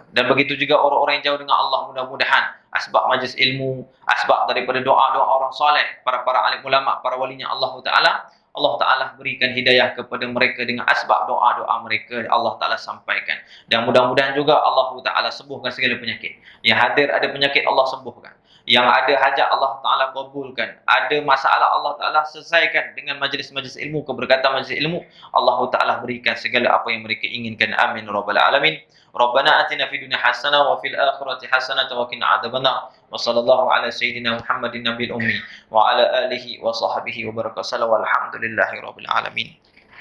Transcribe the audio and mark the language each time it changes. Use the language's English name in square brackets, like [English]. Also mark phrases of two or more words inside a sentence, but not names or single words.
[Malay] Dan begitu juga orang-orang yang jauh dengan Allah, mudah-mudahan asbab majlis ilmu, asbab daripada doa-doa orang soleh, para alim ulama, para walinya Allah Ta'ala, Allah Ta'ala berikan hidayah kepada mereka dengan asbab doa-doa mereka, Allah Ta'ala sampaikan. Dan mudah-mudahan juga Allah Ta'ala sembuhkan segala penyakit. Yang hadir ada penyakit, Allah sembuhkan. Yang ada hajat, Allah Ta'ala kabulkan. Ada masalah, Allah Ta'ala selesaikan dengan majlis-majlis ilmu, keberkatan majlis ilmu. Allah Ta'ala berikan segala apa yang mereka inginkan. [Arabic] آمين رب العالمين. ربنا آتنا في الدنيا حسنة وفي الآخرة حسنة وقنا عذاب النار. وصلى الله على سيدنا محمد النبي الأمي وعلى آله وصحبه وبارك صلى الله الحمد لله رب العالمين.